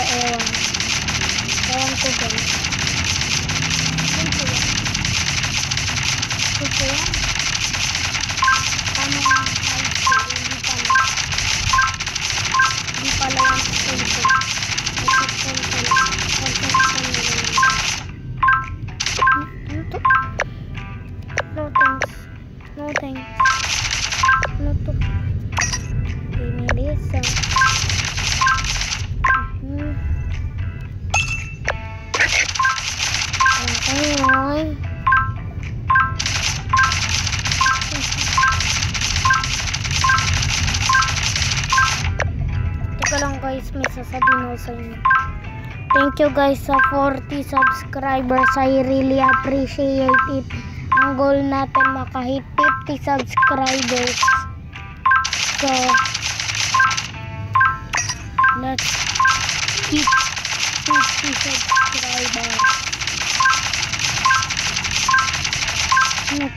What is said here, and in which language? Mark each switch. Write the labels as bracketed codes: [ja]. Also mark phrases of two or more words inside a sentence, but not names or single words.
[tl] Ewan ko guys. Ito yan. Paano nga hindi pala yan ito. [en] No thanks. No thanks. No to. Give me this. Okay. [tl] Teka lang guys, may sasabihin ako sa inyo. [en] Thank you guys sa 40 subscribers. I really appreciate it. [tl] Ang goal natin makahit 50 subscribers. [en] So, let's hit 50 subscribers. [tl] Ano to?